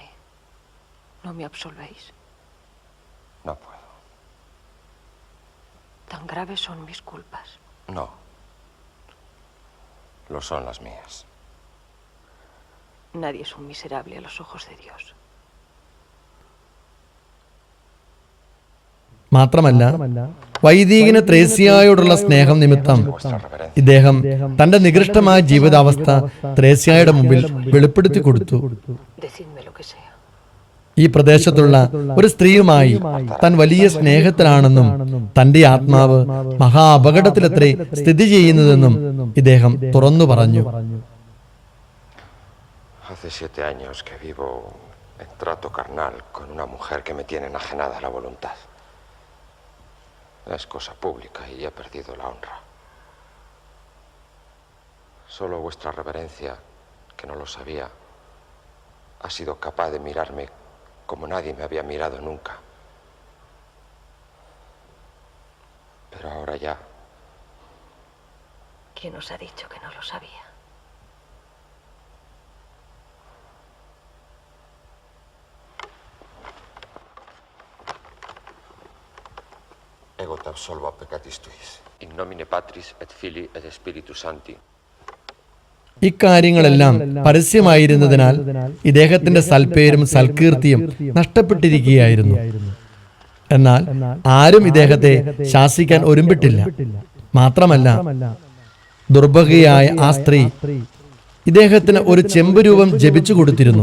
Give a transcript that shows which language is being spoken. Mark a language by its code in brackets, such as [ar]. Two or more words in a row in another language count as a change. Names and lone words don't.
[es] ¿No me absolvéis? No puedo. ¿Tan graves son mis culpas? No. Lo son las mías. Nadie es un miserable a los ojos de Dios. [ml] മാത്രമല്ല, വൈദികന് ത്രേസ്യായോടുള്ള സ്നേഹം നിമിത്തം ഇദ്ദേഹം തന്റെ നികൃഷ്ടമായ ജീവിതാവസ്ഥ ത്രേസ്യായുടെ മുമ്പിൽ വെളിപ്പെടുത്തി കൊടുത്തു. [es] Decidme lo que sea. [ml] ഈ പ്രദേശത്തുള്ള ഒരു സ്ത്രീയുമായി താൻ വലിയ സ്നേഹത്തിലാണെന്നും തന്റെ ആത്മാവ് മഹാ അപകടത്തിലത്രേ സ്ഥിതി ചെയ്യുന്നതെന്നും ഇദ്ദേഹം തുറന്നു പറഞ്ഞു. [es] Hace 7 años que vivo en trato carnal con una mujer que me tiene enajenada la voluntad. Es cosa pública y he perdido la honra. Solo vuestra reverencia, que no lo sabía, ha sido capaz de mirarme como nadie me había mirado nunca. Pero ahora ya... ¿Quién os ha dicho que no lo sabía? [la] Ego te absolvo peccatis tuis. In nomine Patris et Filii et Spiritus Sancti. [ml] ഇക്കാര്യങ്ങളെല്ലാം പരസ്യമായിരുന്നതിനാൽ ഇദ്ദേഹത്തിന്റെ സൽപ്പേരും സൽകീർത്തിയും നഷ്ടപ്പെട്ടിരിക്കുകയായിരുന്നു. എന്നാൽ ആരും ഇദ്ദേഹത്തെ ശാസിക്കാൻ ഒരുമ്പിട്ടില്ല. മാത്രമല്ല, ദുർഭഗയായ ആ സ്ത്രീ ഇദ്ദേഹത്തിന് ഒരു ചെമ്പ് രൂപം ജപിച്ചു കൊടുത്തിരുന്നു.